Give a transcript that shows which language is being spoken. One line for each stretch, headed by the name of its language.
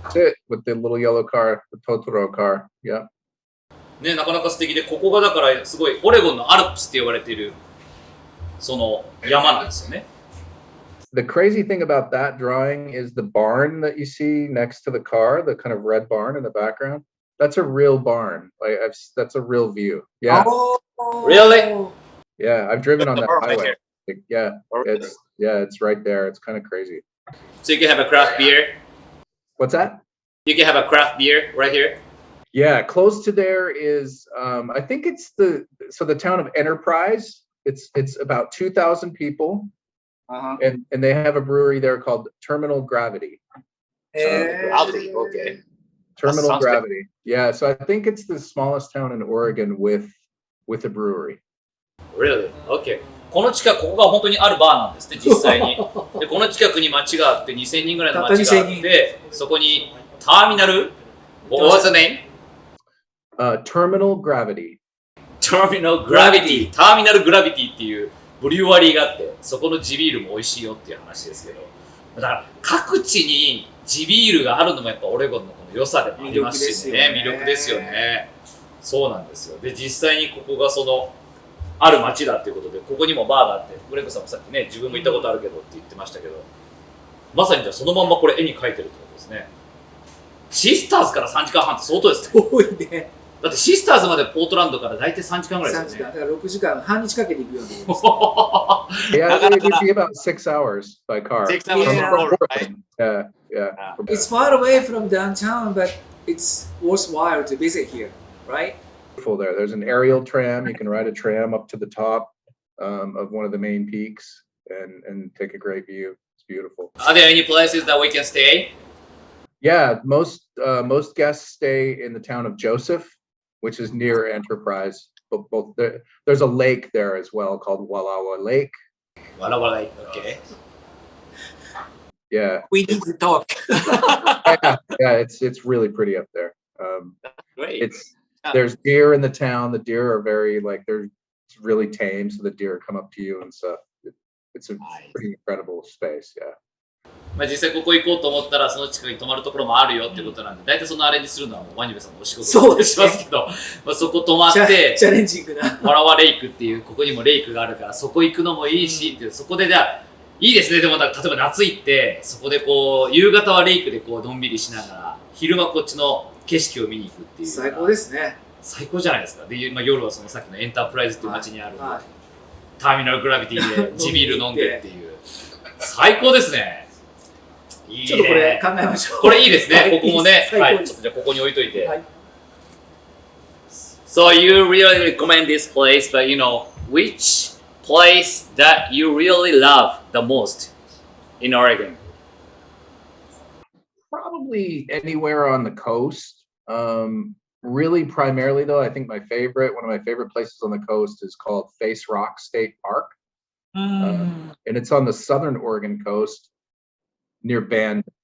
English: That's it, with the little yellow car, the Totoro car. Yeah.
Japanese: ね、なかなか素敵で、ここがだからすごいオレゴンのアルプスって呼ばれているその山なんですよね。
English: The crazy thing about that drawing is the barn that you see next to the car, the kind of red barn in the background. That's a real barn. Like that's a real view. Yeah, Really? yeah. I've driven on that Right highway. Like, yeah, it's right there. It's kind of crazy. So you can have a craft beer. What's that? You can have a craft beer right here. Yeah, close to there is I think it's the town of Enterprise. It's about 2,000 people. And they have a brewery there called Terminal Gravity. Gravity, okay. Terminal sounds Gravity. Yeah, so I think it's the smallest town in Oregon with a brewery. Really? Okay.
Japanese: この近く、ここが本当にあるバーなんですね、実際に。で、この近くに町があって、2000人ぐらいの町があって、そこにターミナル
English: What was the name? Terminal Gravity. Terminal Gravity。
Japanese: ターミナルグラビティっていうブリュワリーがあって、そこの地ビールも美味しいよっていう話ですけど。だから各地に地ビールがあるのもやっぱオレゴンのこの良さでもありますしね、魅力ですよね。そうなんですよ。で、実際にここがそのある町だっていうことで、ここにもバーがあって、グレッグさんもさっきね、自分も行ったことあるけどって言ってましたけど、まさにじゃあそのまんまこれ絵に描いてるってことですね。シスターズから3時間半って相当ですね。遠いね。だってシスターズまでポートランドから大体3時間ぐらい 3 ですよね。時間、だから6時間、半日かけて行くようなところです。
English: Yeah, it would be about 6 hours by car. 6 hours Yeah. from Portland, right? Yeah. It's far away from downtown, but it's worthwhile to visit here, right? Beautiful there. There's an aerial tram. You can ride a tram up to the top of one of the main peaks and take a great view. It's beautiful. Are there any places that we can stay? Yeah, most guests stay in the town of Joseph, which is near Enterprise. Both there's a lake there as well called Wallowa Lake. Wallowa Lake, okay. Yeah, We need to talk. yeah, it's really pretty up there. Great. There's deer in the town. The deer are very it's really tame, so the deer come up to you and stuff. It's a pretty incredible space. Yeah.
Japanese: まあ実際ここ行こうと思ったらその近くに泊まるところもあるよってことなんで、大体そのアレンジするのはもうワニベさんのお仕事そうですねしますけど、まあそこ泊まっチャて、レンジングな。ワラワレイクっていうここにもレイクがあるからそこ行くのもいいしっていう、そこでじゃあいいですね。でもなんか例えば夏行ってそこでこう夕方はレイクでこうのんびりしながら昼間こっちの景色を見に行くっていう。最高ですね。最高じゃないですか。で、まあ、夜はそのさっきのエンタープライズっていう街にある、はいターミナルグラビティで地ビール飲んでっていう最高ですね。いいね。ちょっとこれ考えましょう。これいいですね。ここもね、はい、最高ですちょっとじゃあここに置いといて。はい。
English: So you really recommend this place, but you know which place that you really love the most in Oregon? Probably anywhere on the coast. Really, primarily though, I think one of my favorite places on the coast is called Face Rock State Park, and it's on the southern Oregon coast near Bend.